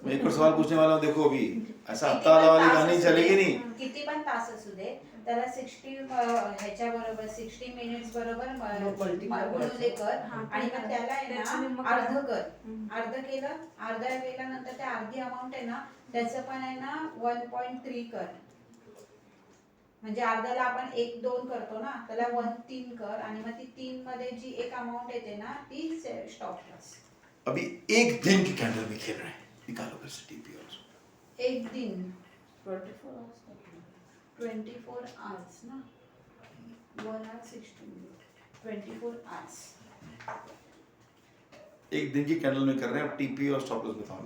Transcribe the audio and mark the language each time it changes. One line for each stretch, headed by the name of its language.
Hindi: मैं एक और सवाल पूछने वाला हूँ, देखो अभी ऐसा हत्ता वाला वाली कहानी चलेगी नहीं।
Marathi: किती पण तास असू दे, त्याला 60 ह्याच्या बरोबर 60 मिनिट्स बरोबर गुणले कर हा, आणि मग त्याला आहे त्याच्याने मग ना अर्ध कर. हम्म. अर्ध केलं, अर्धा केल्यानंतर त्या अर्धी अमाऊंट आहे ना त्याचं पण आहे ना 1.3 कर. म्हणजे अर्ध्याला आपण 1-2 करतो ना, त्याला 1-3 कर आणि मग ती 3 मध्ये जी एक अमाऊंट येते ना ती स्टॉप लॉस.
Hindi: अभी एक दिन की कैंडल में खेल रहे हैं, निकालो फिर से टीपी और एक दिन 24 आवर्स का
English: 24 hours ना, 1 hour 60 minutes 24 hours.
Hindi: एक दिन की कैंडल में कर रहे हैं, अब टीपी और स्टॉप लॉस बताओ।